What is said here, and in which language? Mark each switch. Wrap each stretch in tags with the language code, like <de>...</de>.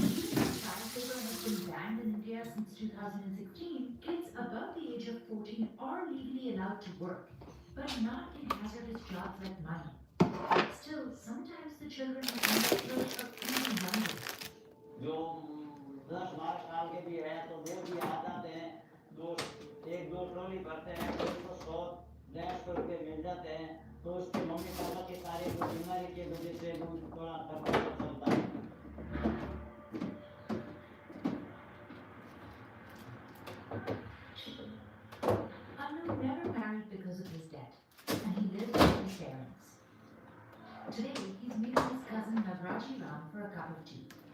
<en>Even though child labor has been banned in India since 2016, kids above the age of 14 are legally allowed to work, but not in hazardous jobs like mining. Still, sometimes the children who end up here are even younger.</en> <hi>जो 10-12 साल के भी है तो वो भी आ जाते हैं, एक दो ट्रॉली भरते हैं, उसको 100-150 रुपये मिल जाते हैं, तो उसके मम्मी पापा के सारे बीमारी की वजह से थोड़ा खर्चा चलता है.</hi> <en>Anu never married because of his debt, and he lived with his parents. Today, he's meeting his cousin Navraji Ram for a cup of tea.</en>